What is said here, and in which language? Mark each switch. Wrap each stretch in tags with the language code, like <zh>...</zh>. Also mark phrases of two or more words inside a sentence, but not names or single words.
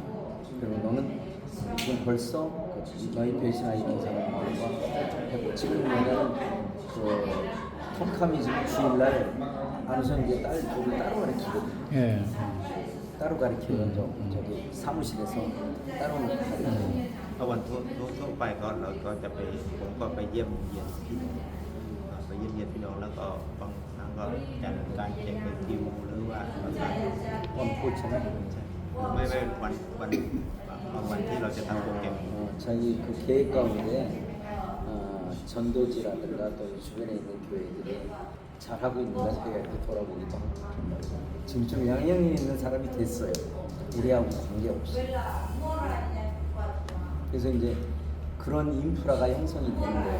<ko>그리고 너는 지금 벌써 너희 배신아 이런 사람들과 했고 지금 뭐냐면 그 텅캄이 지금 주일날 안선기의 딸 둘을 따로 가르치거든요. 예. 따로 가르치는 저기 사무실에서 따로 가르치는.</ko> <th>วันทั่วไปก็เราก็จะไปผมก็ไปเยี่ยมเยียนพี่น้องไปเยี่ยมเยียนพี่น้องแล้วก็บางครั้งก็จัดการแจกเป็นคิวหรือว่าประสาน 원 포츠나 ไม่วันที่เราจะทำโปรแกรม</th> <ko>자기 그 계획 가운데 전도지라든가 또 주변에 있는 교회들이 잘하고 있는가 자기가 이렇게 돌아보기도 하고 지금 좀 영향이 있는 사람이 됐어요. 우리하고 관계없이. 그래서 이제 그런 인프라가 형성이 되는 거예요.</ko>